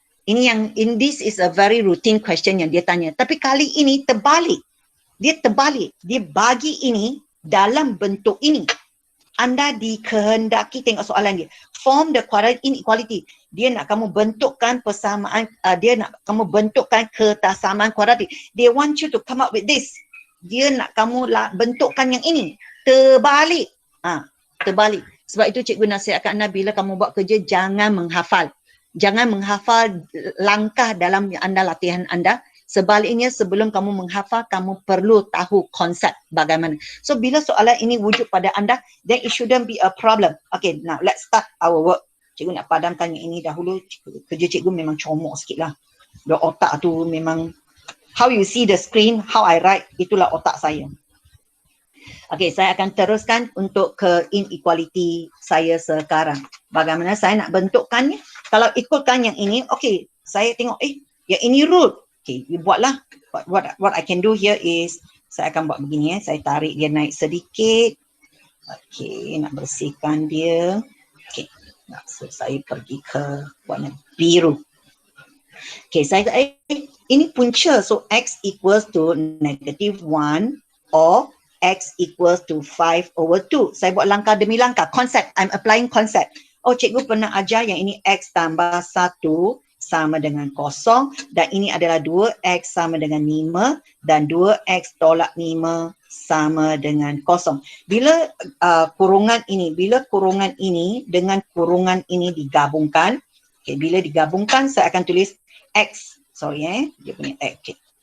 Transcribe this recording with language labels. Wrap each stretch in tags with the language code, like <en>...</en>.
<ms>Ini yang</ms> <en>this is a very routine question</en> <ms>yang dia tanya. Tapi kali ini terbalik. Dia terbalik. Dia bagi ini dalam bentuk ini. Anda dikehendaki tengok soalan dia.</ms> <en>Form the quadratic inequality.</en> <ms>Dia nak kamu bentukkan persamaan, dia nak kamu bentukkan kesamaan kuadratik.</ms> <en>They want you to come up with this.</en> <ms>Dia nak kamu bentukkan yang ini. Terbalik. Terbalik. Sebab itu cikgu nasihatkan anda bila kamu buat kerja, jangan menghafal. Jangan menghafal langkah dalam anda latihan anda. Sebaliknya sebelum kamu menghafal, kamu perlu tahu konsep bagaimana.</ms> <en>So</en> <ms>bila soalan ini wujud pada anda,</ms> <en>then it shouldn't be a problem. Okay, now let's start our work.</en> <ms>Cikgu nak padamkan yang ini dahulu. Kerja cikgu memang comok sikit lah.</ms> <en>The</en> <ms>otak tu memang,</ms> <en>how you see the screen, how I write,</en> <ms>itulah otak saya. Okay, saya akan teruskan untuk ke inequality saya sekarang. Bagaimana saya nak bentukkannya? Kalau ikutkan yang ini, okay, saya tengok, yang ini root. Okay, you buatlah.</ms> <en>What I can do here is,</en> <ms>saya akan buat begini saya tarik dia naik sedikit. Okay, nak bersihkan dia. Okay, so saya pergi ke warna biru. Okay, ini punca.</ms> <en>So X equals to -1 or X equals to 5/2.</en> <ms>Saya buat langkah demi langkah. Konsep,</ms> <en>I'm applying</en> <ms>konsep. Oh, cikgu pernah ajar yang ini X tambah 1 sama dengan 0 dan ini adalah 2X sama dengan 5 dan 2X tolak 5 sama dengan 0. Bila kurungan ini dengan kurungan ini digabungkan, okay, bila digabungkan saya akan tulis X, dia punya X, okay.</ms>